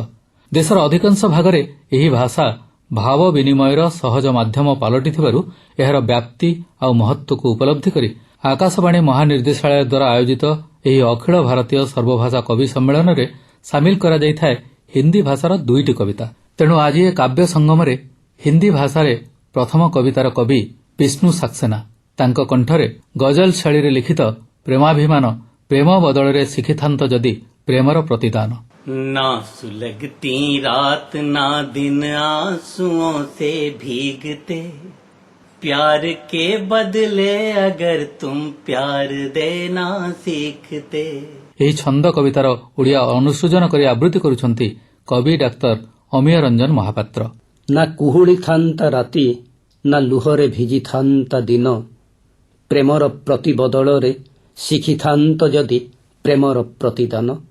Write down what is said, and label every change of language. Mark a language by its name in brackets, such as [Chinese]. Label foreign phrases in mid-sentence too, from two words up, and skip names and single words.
[Odia] ଦେଶର ଅଧିକାଂଶ ଭାଗରେ ଏହି ଭାଷା ଭାବ ବିନିମୟର ସହଜ ମାଧ୍ୟମ ପାଲଟିଥିବାରୁ ଏହାର ବ୍ୟାପ୍ତି ଆଉ ମହତ୍ୱକୁ ଉପଲବ୍ଧି କରି ଆକାଶବାଣୀ ମହାନିର୍ଦ୍ଦେଶାଳୟ ଦ୍ୱାରା ଆୟୋଜିତ ଏହି ଅଖିଳ ଭାରତୀୟ ସର୍ବଭାଷା କବି ସମ୍ମିଳନରେ ସାମିଲ କରାଯାଇଥାଏ ହିନ୍ଦୀ ଭାଷାର 2ଟି କବିତା। ତେଣୁ ଆଜି ଏ କାବ୍ୟ ସଙ୍ଗମରେ ହିନ୍ଦୀ ଭାଷାରେ ପ୍ରଥମ କବିତାର କବି ବିଷ୍ଣୁ ସାକ୍ସେନା, ତାଙ୍କ କଣ୍ଠରେ ଗଜଲ ଶୈଳୀରେ ଲିଖିତ ପ୍ରେମାଭିମାନ, ପ୍ରେମ ବଦଳରେ ଶିଖିଥାନ୍ତ ଯଦି ପ୍ରେମର ପ୍ରତିଦାନ। [Hindi] ना सुलगती रात ना दिन आंसुओं से भीगते, प्यार के बदले अगर तुम प्यार देना सीखते। [Odia] ଏହି ଛନ୍ଦ କବିତାର ଓଡ଼ିଆ ଅନୁସୃଜନ କରି ଆବୃତ୍ତି କରୁଛନ୍ତି କବି ଡାକ୍ତର ଅମୀୟ ରଞ୍ଜନ ମହାପାତ୍ର। ନା କୁହୁଳି ଥାନ୍ତା ରାତି, ନା ଲୁହରେ ଭିଜିଥାନ୍ତା ଦିନ, ପ୍ରେମର ପ୍ରତିବଦଳରେ ଶିଖିଥାନ୍ତ ଯଦି ପ୍ରେମର ପ୍ରତିଦାନ।